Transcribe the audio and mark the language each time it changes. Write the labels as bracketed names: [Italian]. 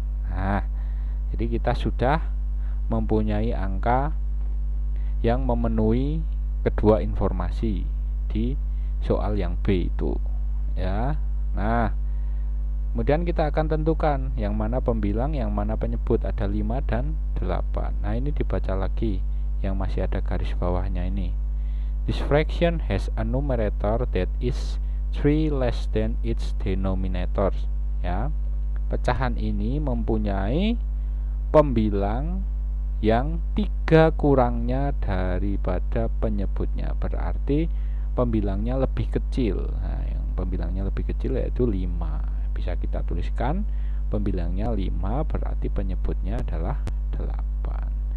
[Indonesian] Nah, jadi kita sudah mempunyai angka yang memenuhi kedua informasi di soal yang B itu, ya. Nah, kemudian kita akan tentukan yang mana pembilang, yang mana penyebut. Ada 5 dan 8. Nah, ini dibaca lagi yang masih ada garis bawahnya ini. [English] This fraction has a numerator that is 3 less than its denominator, ya. [Indonesian] Pecahan ini mempunyai pembilang yang 3 kurangnya daripada penyebutnya. Berarti pembilangnya lebih kecil. Nah, yang pembilangnya lebih kecil yaitu 5. Bisa kita tuliskan pembilangnya 5, berarti penyebutnya adalah 8.